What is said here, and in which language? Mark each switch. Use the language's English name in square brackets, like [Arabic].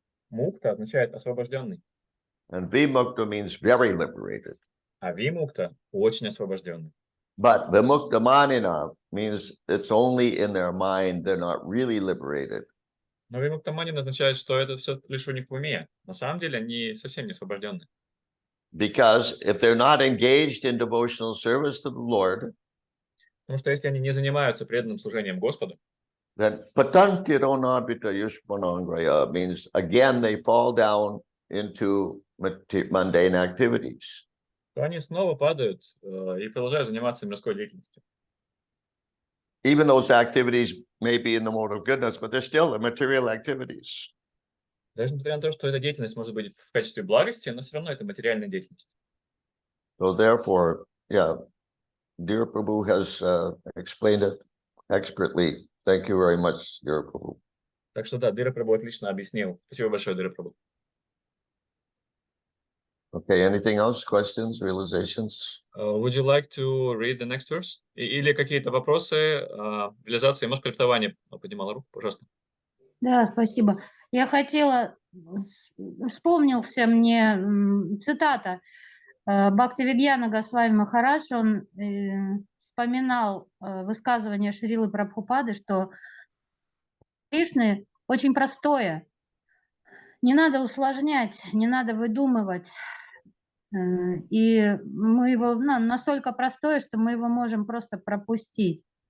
[Russian] Мукта означает освобожденный, [English] And vimukta means very liberated. [Russian] а вимукта очень освобожденный. [English] But vimukta manina means it's only in their mind, they're not really liberated. [Russian] Но вимуктаманин означает, что это все лишь у них в уме. На самом деле они совсем не освобожденные. [English] Because if they're not engaged in devotional service to the Lord, [Russian] Потому что если они не занимаются преданным служением Господу, [English] then patantidonabhita yushmanangraya means again they fall down into mundane activities. [Russian] то они снова падают и продолжают заниматься мирской деятельностью. [English] Even those activities may be in the mode of goodness, but they're still the material activities. [Russian] Даже несмотря на то, что эта деятельность может быть в качестве благости, но все равно это материальная деятельность. [English] So therefore, yeah, dear Prabhu has explained it expertly. Thank you very much, dear Prabhu. [Russian] Так что да, Дира Прабhu отлично объяснил. Спасибо большое, Дира Прабhu. [English] Okay, anything else? Questions, realizations? Would you like to read the next verse? [Russian] Или какие-то вопросы, реализации? Может, криптование поднимала руку, пожалуйста. Да, спасибо. Я хотела, вспомнился мне цитата Бхактивидьяна Госвами Махарадж, он вспоминал высказывание Шрилы Прабхупады, что Кришны очень простое, не надо усложнять, не надо выдумывать, и мы его настолько простое, что мы его можем просто пропустить.